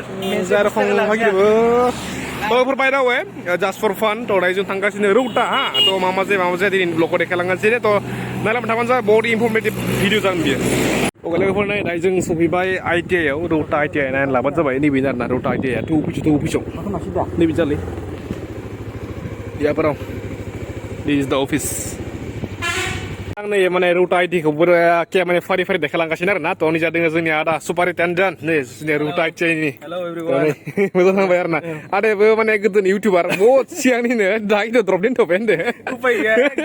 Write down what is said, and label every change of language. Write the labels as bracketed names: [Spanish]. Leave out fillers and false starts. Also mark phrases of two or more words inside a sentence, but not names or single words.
[Bodo] बेखौ [English] by the way just for fun [Bodo] तो दायो जों थांगासिनो Rowta हा तो मा जाया दिनै ब्लगआव देखायलांगासिनो तो नायलांबाय थाबानो जाबाय बहुत इनफरमेटिभ भिडिअ जागोन बियो लोगोफोर नै दायो जों सफैबाय ITI आव Rowta ITI नायनानै लाबानो जाबाय नैबे आरोना Rowta ITI आ अफिसाव नैबे जालै याफोराव [English] this is the office [Bodo] आं नै Rowta ITI खौ फारि देखायलांगासिनो आरोना तो निजा दोङो जोंनि आदा सुपारिटेन्डेन्ट नै जोंनि Rowta ITI नि [English] Hello everyone [Bodo] मोजां थांबाय आरोना आदायाबो गोदोनि इउटुबार बहुत सिगांनिनो दायो द्रप दोनथ'बाय होनदो उपाय गैया